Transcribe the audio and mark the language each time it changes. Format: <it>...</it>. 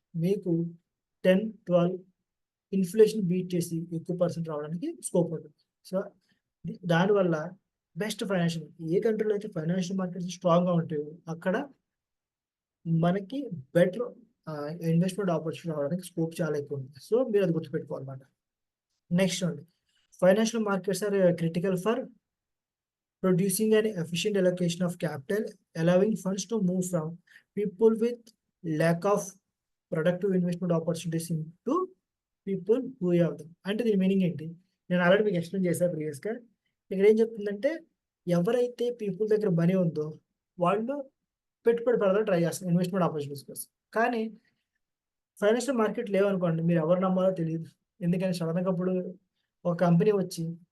<te>మీకు 10, 12 inflation beat చేసి ఎక్కువ పర్సెంట్ రావడానికి స్కోప్ ఉంటుంది. సో, దానివల్ల బెస్ట్ ఫైనాన్షియల్ ఏ కంట్రీలో అయితే ఫైనాన్షియల్ మార్కెట్స్ స్ట్రాంగ్‌గా ఉంటాయో అక్కడ మనకి బెటర్ ఇన్వెస్ట్‌మెంట్ ఆపర్చునిటీ రావడానికి స్కోప్ చాలా ఎక్కువుంది. సో, మీరది గుర్తుపెట్టుకోవాలన్నమాట. నెక్స్ట్ అండి.</te> <en>Financial markets are critical for producing an efficient allocation of capital, allowing funds to move from people with lack of productive investment opportunities into people who have them.</en> <te>అంటే దీని meaning ఏంటి? నేను already మీకు explain చేశా ప్రీవియస్‌గా. ఇక్కడ ఏం చెప్తుందంటే ఎవరైతే పీపుల్ దగ్గర మనీ ఉందో వాళ్ళు పెట్టుబడి పెడదామని ట్రై చేస్తారు ఇన్వెస్ట్‌మెంట్ ఆపర్చునిటీస్ కోసం. కానీ ఫైనాన్షియల్ మార్కెట్ లేవనుకోండి మీరు ఎవరు నమ్మాలో తెలీదు. ఎందుకని సడెన్‌గా ఇప్పుడు ఒక కంపెనీ వచ్చి</te>